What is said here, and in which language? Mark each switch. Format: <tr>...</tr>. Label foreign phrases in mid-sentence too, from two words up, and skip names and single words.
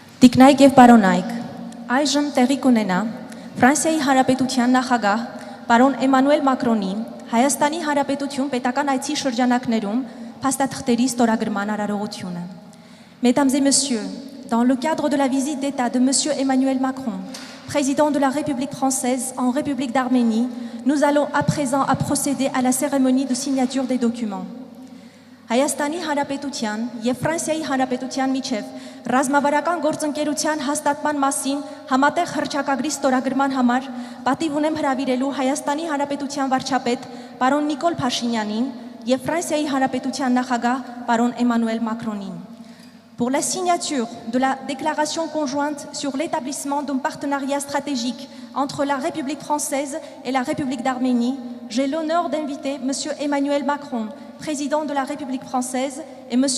<hy>Տիկնայք եւ պարոնայք, այժմ տեղի կունենա Ֆրանսիայի Հանրապետության նախագահ պարոն Էմանուել Մակրոնի Հայաստանի Հանրապետություն պետական այցի շրջանակներում փաստաթղթերի ստորագրման արարողությունը։</hy> <fr>Mesdames et messieurs, dans le cadre de la visite d'État de monsieur Emmanuel Macron, président de la République française en République d'Arménie, nous allons à présent procéder à la cérémonie de signature des documents.</fr> <hy>Հայաստանի Հանրապետության եւ Ֆրանսիայի Հանրապետության միջև ռազմավարական գործընկերության հաստատման մասին համատեղ հռչակագրի ստորագրման համար պատիվ ունեմ հրավիրելու Հայաստանի Հանրապետության վարչապետ պարոն Նիկոլ Փաշինյանին եւ Ֆրանսիայի Հանրապետության նախագահ պարոն Էմանուել Մակրոնին.</hy> <fr>Pour la signature de la déclaration conjointe sur l'établissement d'un partenariat stratégique entre la République française et la République d'Arménie, j'ai l'honneur d'inviter M. Emmanuel Macron, président de la République française, et M.</fr>